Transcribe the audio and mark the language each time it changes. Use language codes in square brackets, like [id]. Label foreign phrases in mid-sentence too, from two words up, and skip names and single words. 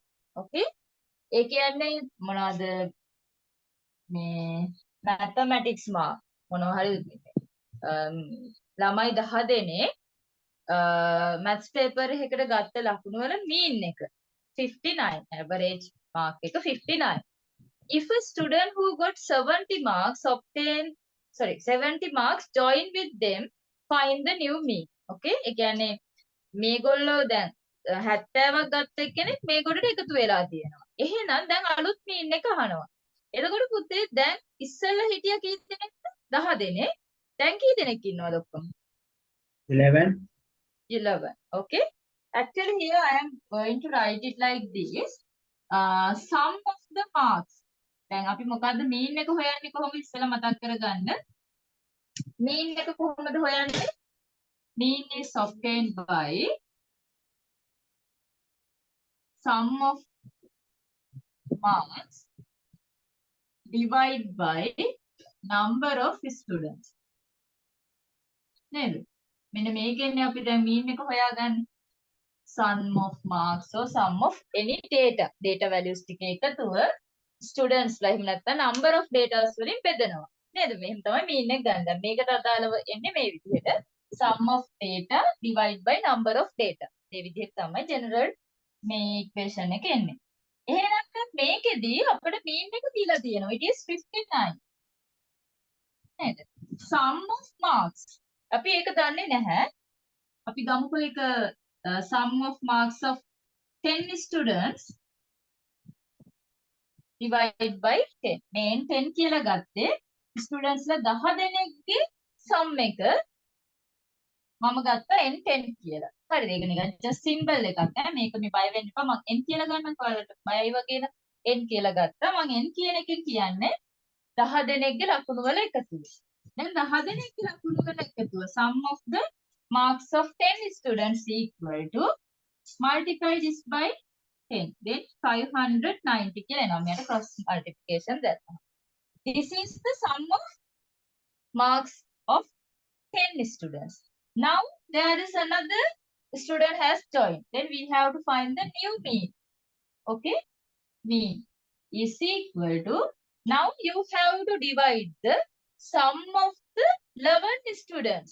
[si] Okay. ඒ කියන්නේ මොනවද මේ [en] mathematics mark [si] මොනවා හරි ළමයි 10 දෙනෙක් [en] maths paper [si] එකකට ගත්ත ලකුණු වල mean එක 59. [en] Average mark එක 59. If a student who got 70 marks 70 marks join with them, find the new mean. Okay? [si] ඒ කියන්නේ මේගොල්ලෝ දැන් 70ක් ගත්ත එක්කෙනෙක් මේගොල්ලට එකතු වෙලා තියෙනවා. එහෙනම් දැන් අලුත් mean එක අහනවා. එතකොට පුතේ දැන් ඉස්සෙල්ලා හිටියා කී දෙනෙක්ද? 10 දෙනෙක්. දැන් කී දෙනෙක් ඉන්නවද ඔක්කොම? 11. 11. [en] Okay? Actually here I am going to write it like this. Sum of the marks. [si] දැන් අපි මොකද්ද mean එක හොයන්නේ කොහොමද ඉස්සෙල්ලා මතක් කරගන්න. mean එක කොහොමද හොයන්නේ? [en] mean is obtained by sum of marks divided by number of students. [si] නේද? මෙන්න මේකෙන්නේ අපි දැන් mean එක හොයාගන්නේ. [en] sum of marks or sum of any data values [si] ටික එකතුව students ලා එහෙම නැත්නම් [en] number of data [si] වලින් බෙදනවා. නේද? මෙහෙම තමයි mean එක ගන්න. දැන් මේකට අදාළව එන්නේ මේ විදිහට [en] sum of data divided by number of data. [si] මේ විදිහට තමයි general මේ equation එක එන්නේ. එහෙනම් මේකෙදී අපිට mean එක දීලා තියෙනවා. [en] It is 59. නේද? sum of marks. [si] අපි ඒක දන්නේ නැහැ. අපි ගමුකෝ ඒක [en] sum of marks of 10 students divided by 10. [si] මේන් 10 කියලා ගත්තේ students ලා 10 දෙනෙක්ගේ sum එක මම ගත්තා n10 කියලා. හරිද? ඒක නිකන් [en] just symbol [si] එකක් ඈ. මේක මේ බය වෙන්න එපා. මම n කියලා ගන්නකො ඔයාලට බයයි වගේ න n කියලා ගත්තා. මම n කියන එකෙන් කියන්නේ 10 දෙනෙක්ගේ ලකුණු වල එකතුව. දැන් 10 දෙනෙක්ගේ ලකුණු වල එකතුව [en] sum of the marks of 10 students equal to multiply this by 10. [si] Then 590 කියලා එනවා. මෙයාට [en] cross multiplication [si] දැම්මා. [en] This is the sum of marks of 10 students. Now there is another student has joined. Then we have to find the new mean. Okay? Mean is equal to, now you have to divide the sum of the 11 students.